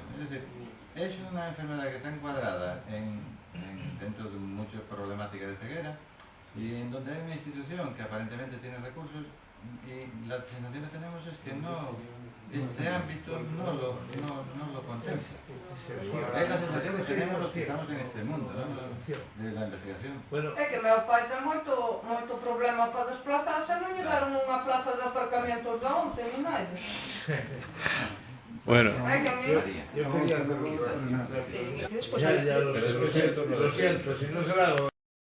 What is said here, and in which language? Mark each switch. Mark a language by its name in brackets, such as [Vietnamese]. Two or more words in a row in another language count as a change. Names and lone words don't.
[Spanish] Es decir, es una enfermedad que está encuadrada dentro de muchas problemáticas de ceguera y en donde hay una institución que aparentemente tiene recursos y la sensación que tenemos es que este ámbito no lo contempla. Es la sensación que tenemos los que estamos en este mundo, ¿no? De la investigación. Bueno, [Galician] É que meu pai ten moito problema para desplazarse, non lle daron unha plaza de aparcamientos da 11, non hai. [Spanish] bueno, [Galician] É que a mí... [Spanish] yo quería hacerlo. Y después Ya lo siento, si no se lo hago.